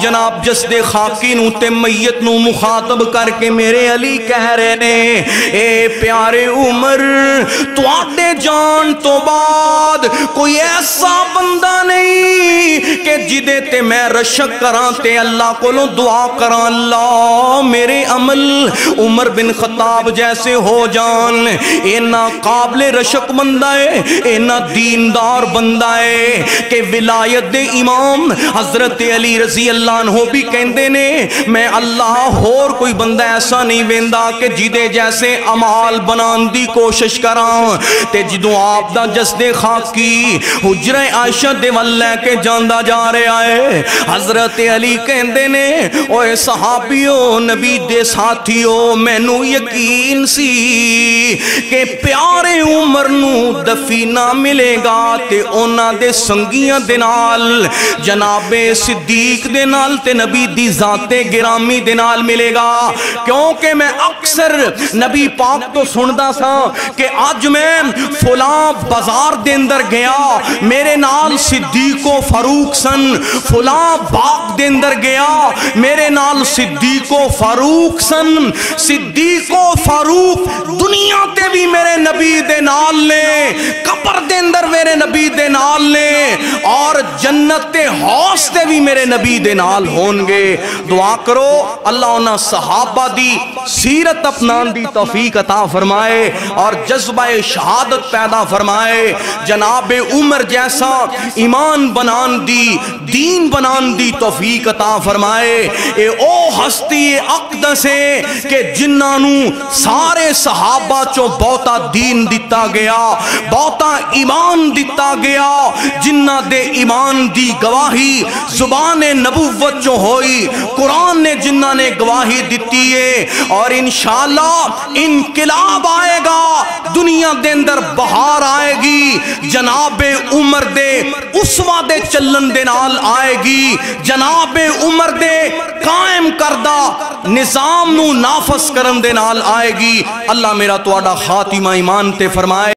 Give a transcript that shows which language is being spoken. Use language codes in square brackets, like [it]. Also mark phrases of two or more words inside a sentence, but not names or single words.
[pa] جناب جسد خاکی نو تے میت نو مخاطب کر کے میرے علی کہہ رہے نے اے پیارے عمر تو آٹے جان تو بعد کوئی ایسا بندہ نہیں کہ جدے تے میں رشک کراں تے اللہ کو لو دعا کراں اللہ میرے عمل عمر بن خطاب جیسے ہو جان اینا قابل رشک بندہ ہے اینا دیندار بندہ ہے کہ ولایت دے امام حضرت علی [ar] رضی اللہ عنہ [pa] بھی کہندے نے میں اللہ اور کوئی بندہ ایسا نہیں ویندا کہ جدے جیسے عمال بنان دی کوشش کراں تے جدوں آپ دا جسد خاکی حجرہ عائشہ دے ول لے کے جاندا جا رہا ہے، حضرت علی کہندے نے اوے صحابیو نبی دے ساتھیو مینوں یقین سی کہ پیارے عمر نو دفینہ ملے گا تے اونا دے سنگیاں دے نال جناب صدیق دے نال تے نبی دی ذات گرامی دے نال ملے گا۔ کیونکہ میں اکثر نبی پاک تو سندا سا کہ آج میں فلاں بازار دے اندر گیا میرے نال صدیق و فاروق سن، فلاں باغ دے اندر گیا میرے نال صدیق و فاروق سن، صدیق و فاروق دنیا تے بھی میرے نبی دے نال لے، قبر دے اندر میرے نبی دے نال لے، اور جنت ہوس تے بھی میرے نبی دے نال ہون گے۔ دعا کرو اللہ انہاں صحابہ دی سیرت اپنان دی توفیق عطا فرمائے اور جذبہ شہادت پیدا فرمائے، جناب عمر جیسا ایمان بنان دی دین بنان دی توفیق عطا فرمائے۔ اے او ہستی اقدس ہے کہ جنہاں سارے صحابہ چو بہتا دین دیتا گیا، بہتا ایمان دیتا گیا، جنہ دے ایمان دی گواہی زبان نبوت جو ہوئی، قرآن نے جنہ نے گواہی دیتی ہے، اور [ar] انشاءاللہ [pa] انقلاب آئے گا، دنیا دے اندر بہار آئے گی، جناب عمر دے اسوہ دے چلن دے نال آئے گی، جناب عمر دے قائم کردہ نظام نو نافذ کرن دے نال آئے گی۔ اللہ میرا تواڈا خاتمہ ایمان تے فرمائے۔